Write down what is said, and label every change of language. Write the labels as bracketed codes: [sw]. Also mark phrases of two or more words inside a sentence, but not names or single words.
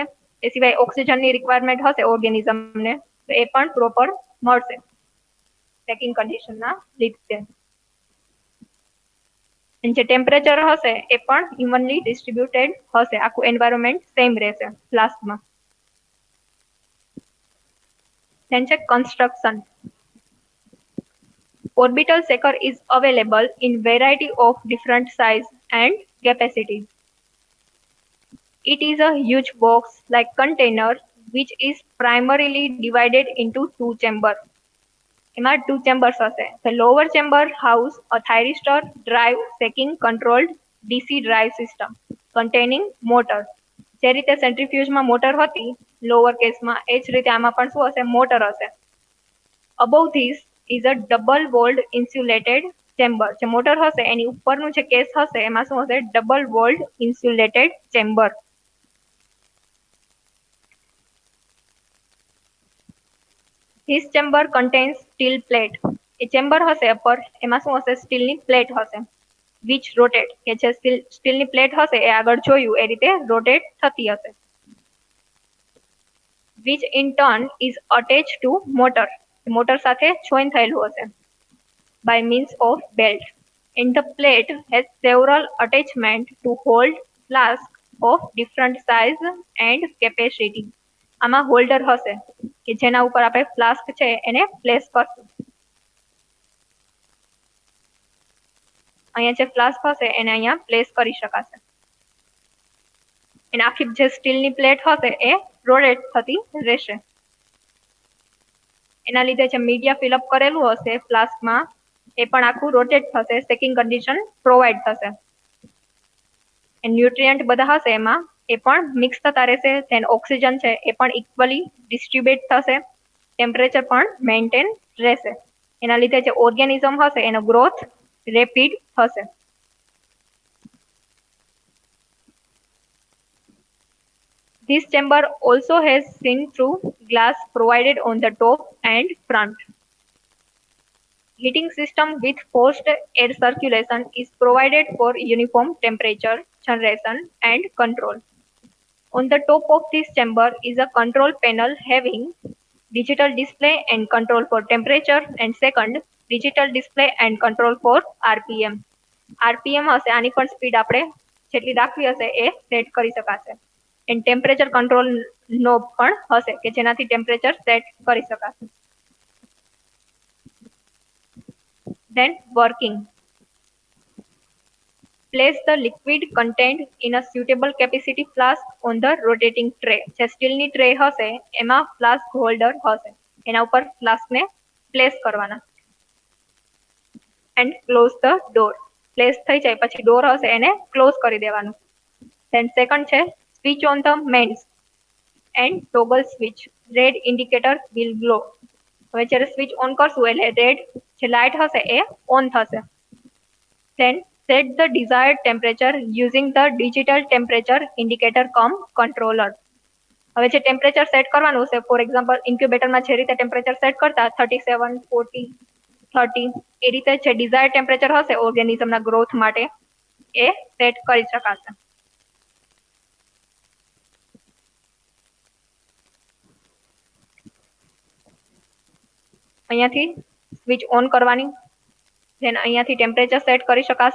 [gu] એ સિવાય [en] oxygenની requirement [gu] હશે ઓર્ગેનિઝમને તો એ પણ પ્રોપર મળશે [en] shaking conditionના [gu] લીધે. જે ટેમ્પરેચર હશે એ પણ [en] evenly distributed [gu] હશે, આખું [en] environment same [gu] રહેશે ફ્લાસ્કમાં. [en] Then check construction. Orbital shaker is available in variety of different size and capacities. It is a huge box like container which is primarily divided into two chambers. [gu] એમાં [en] two chambers [gu] હશે. [en] The lower chamber house a thyristor drive shaking controlled DC drive system containing motor. [gu] જે રીતે સેન્ટ્રીફ્યુજમાં મોટર હતી [en] lower caseમાં [gu] એ જ રીતે આમાં પણ શું હશે મોટર હશે. [en] Above this is a double walled insulated chamber. [gu] જે મોટર હશે એની ઉપરનું જે કેસ હશે એમાં શું હશે [en] double walled insulated chamber. This chamber contains steel plate. [gu] એ ચેમ્બર હશે ઉપર એમાં શું હશે [en] steelની plate [gu] હશે [en] which rotate [gu] કે જે [en] steelની plate [gu] હશે એ આગળ જોયું એ રીતે રોટેટ થતી હશે. [en] which in turn is attached to motor. [gu] મોટર સાથે જોઈન થયેલું હશે [en] by means of belt. And the plate has several attachments to hold flask of different size and capacity. [gu] આમાં હોલ્ડર હશે કે જેના ઉપર આપણે ફ્લાસ્ક છે એને પ્લેસ કરશું. અહીંયા જે ફ્લાસ્ક હશે એને અહીંયા પ્લેસ કરી શકાશે. અને આખી જે [en] steelની plate [gu] હશે એ રોટેટ થતી રહેશે. એના લીધે જે મીડિયા ફિલઅપ કરેલું હશે ફ્લાસ્કમાં એ પણ આખું રોટેટ થશે, [en] shaking condition provide [gu] થશે. ન્યુટ્રિયન્ટ બધા હશે એમાં એ પણ મિક્સ થતા રહેશે. ધેન ઓક્સિજન છે એ પણ [en] equally distribute [gu] થશે, ટેમ્પરેચર પણ મેન્ટેન રહેશે. એના લીધે જે ઓર્ગેનિઝમ હશે એનો [en] growth rapid [gu] થશે. [en] This chamber also has seen-through glass provided on the top and front. Heating system with forced air circulation is provided for uniform temperature generation and control. On the top of this chamber is a control panel having digital display and control for temperature, and second digital display and control for RPM. [gu] RPM હશે આની પણ સ્પીડ આપણે જેટલી રાખવી હશે એ સેટ કરી શકાશે. [en] And temperature control knob [gu] પણ હશે કે જેનાથી ટેમ્પરેચર સેટ કરી શકાશે. [en] Then working. Place the liquid contained in a suitable capacity flask on the rotating tray. [gu] જે સ્ટીલની ટ્રે હશે એમાં [en] flask holder [gu] હશે, એના ઉપર ફ્લાસ્કને પ્લેસ કરવાના. [en] And close the door. [gu] પ્લેસ થઈ જાય પછી ડોર હશે એને ક્લોઝ કરી દેવાનું. [en] Then second છે switch on the mains and toggle switch. Red indicator will glow. [gu] હવે જ્યારે સ્વિચ ઓન કરશું એટલે રેડ જે લાઇટ હશે એ ઓન થશે. [en] Then set the desired temperature using the digital temperature indicator cum controller. [gu] હવે જે ટેમ્પરેચર સેટ કરવાનું છે, [en] for example incubatorમાં [gu] જે રીતે ટેમ્પરેચર સેટ કરતા 37, 40, 30, એ રીતે જે [en] desired temperature [gu] હશે ઓર્ગેનિઝમના ગ્રોથ માટે એ સેટ કરી શકાશે. અહીંયાથી સ્વિચ ઓન કરવાની, then અહીંયાથી ટેમ્પરેચર સેટ કરી શકાશે.